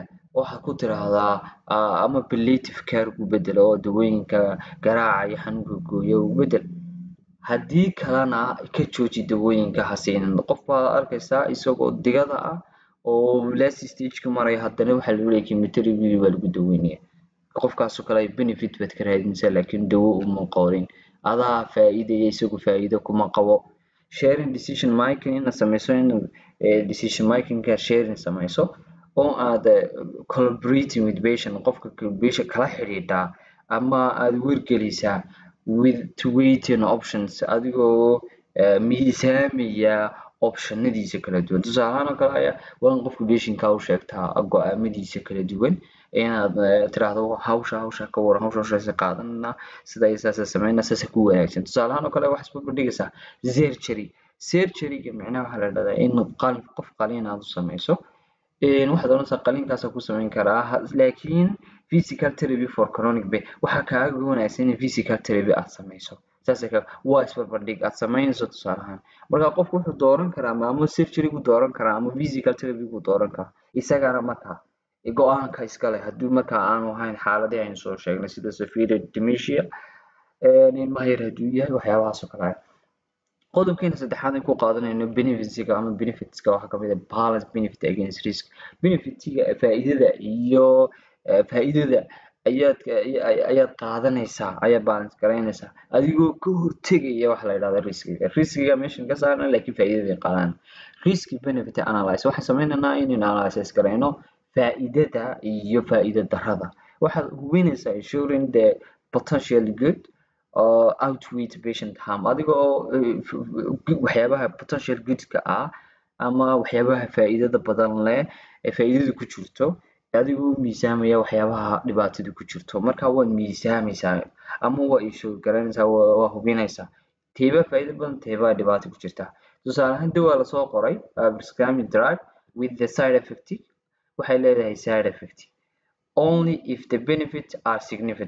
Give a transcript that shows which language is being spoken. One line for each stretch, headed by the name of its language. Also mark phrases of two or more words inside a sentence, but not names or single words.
Somali: Waxaad ku tiraahdaa ama
English: palliative care
Somali: u beddel oo dawooyinka garaaca iyo xanuunka gooya u beddel. Haddii kalena ka jooji dawooyinka, ha siinin. Qof baad arkaysaa isagoo digada ah oo
English: last stage-
Somali: ka maraya, haddana waxaa lagu leeyahay chemotherapy baa lagu daweynaya. Qofkaas oo kale benefit baad ka raadinaysaa, laakiin dawo uma qorin. Adaa faa'iidaya, isagu faa'iido kuma qabo.
English: Sharing decision making,
Somali: inaad samayso
English: decision making-
Somali: ka sharing samayso, oo aad
English: collaborating with patient,
Somali: qofka patient kala xiriirtaa ama aad wargelisaa
English: with waiting options,
Somali: adigoo miisaamaya optionadiisa kala duwan. Tusaale ahaan oo kale waa in qofka patient-ka u sheegtaa go'aamadiisa kala duwan, inaad tiraahdo hawsha ka waran, hawshaas qaadanaa, sidaas sameynaa, sidaas ku wanaagsan. Tusaale ahaan oo kale waxaad isku dhigaysaa surgery-ga macnaha waxaa la yidhahdaa in qof qalliin aad u samayso. Waxaad oranaysaa qalliinkaas ku samayn karaa, laakiin
English: physical therapy for chronic pain
Somali: waxaa kaaga wanaagsan in
English: physical therapy
Somali: aad samayso. Waa isbarbardhig aad samaynayso. Tusaale ahaan marka qofku wuxuu dooran karaa ama surgery gu dooran karaa ama
English: physical therapy
Somali: gu dooran karaa, isagana markaa go'aanka iska leh. Haddii markaa aanu ahayn xaaladii aynu soo sheegnay sida
English: severe dementia,
Somali: ilmaha yar hadduu yahay, waxyaabahaas oo kale. Qodobkeena saddexaad aan ku qaadanayno benefits-ka waxaa ka mid ah
English: balance benefit against risk.
Somali: Benefit-ga faa'iidada iyo faa'iidada ayaad qaadanaysaa, ayaad balance garaynaysaa adigoo ka hortegaya waxa la yidhahdo riskiga meeshan ka saarna, laakiin faa'iidada qaadan.
English: Risk benefit analysis,
Somali: waxaan sameynaynaa inaan analysis garayno faa'iidada iyo faa'iido darrada. Waxaad hubinaysaa
English: ensuring the potential good outweigh patient harm,
Somali: adigoo waxyaabaha
English: potential good-
Somali: ka ah ama waxyaabaha faa'iidada badan leh ee faa'iidada ku jirto, adigoo miisaamaya waxyaabaha dhibaatada ku jirto. Marka waad miisaamaysaa ama waa issue garanaysaa, waa hubinaysaa teebaa faa'iido badan, teebaa dhibaato ku jirta. Tusaale ahaan dawaa lasoo qoray
English: prescribed drug with the side effect,
Somali: waxay leedahay
English: side effect only if the benefits are significant.